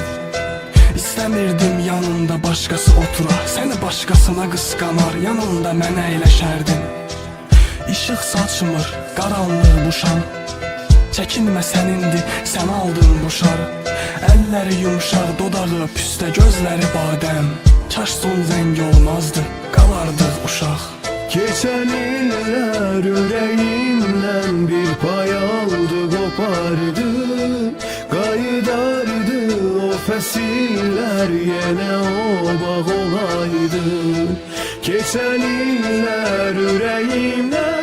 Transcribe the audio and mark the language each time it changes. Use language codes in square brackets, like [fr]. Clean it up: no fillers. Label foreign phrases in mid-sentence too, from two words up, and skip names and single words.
[az] İstəmirdim yanında başqası otura, səni başqasına qısqanar, yanında mənə əyləşərdin. İşıq saçmır, qaranlıq bu şam, çəkinmə sənindir, sən aldın bu şar. Əlləri yumşaq, dodağı püstə, gözləri badəm, kaş son zəng olmazdı, qalardıq uşaq. [tr] Geçen iller yüreğimden bir pay aldı, kopardı, kaydardı o fesiller, yine o bağ olaydı. Geçen iller yüreğimden